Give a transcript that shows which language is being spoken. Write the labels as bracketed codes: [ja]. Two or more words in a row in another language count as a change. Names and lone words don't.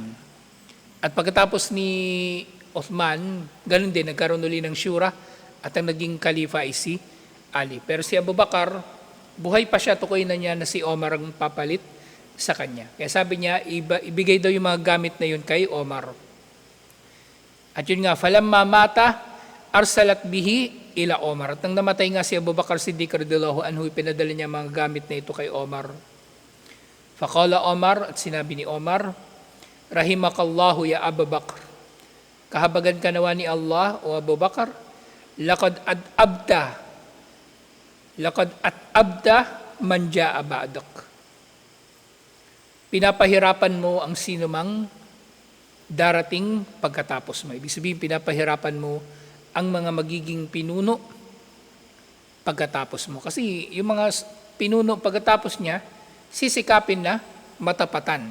[tl] At pagkatapos ni Uthman, ganun din, nagkaroon uli ng syura at ang naging khalifa ay si Ali. Pero si Abu Bakar, buhay pa siya, tukoy na niya na si Omar ang papalit sa kanya. Kaya sabi niya, ibigay daw yung mga gamit na yun kay Omar. At yun nga, [ar] فلما مات أرسلت به إلى عمر. [tl] At nang namatay nga si Abu Bakr Siddiq [ar] رضي الله عنه, [tl] pinadala niya mga gamit na ito kay Omar. [ar] فقال عمر, [tl] at sinabi ni Omar, [ar] رحمك الله يا أبو بكر. [tl] Kahabagan ka nawa ni Allah o Abu Bakr, [ar] لقد أتعبت من جاء بعدك. [tl] Pinapahirapan mo ang sinumang darating pagkatapos mo. Ibig sabihin, pinapahirapan mo ang mga magiging pinuno pagkatapos mo. Kasi yung mga pinuno pagkatapos niya, sisikapin na matapatan.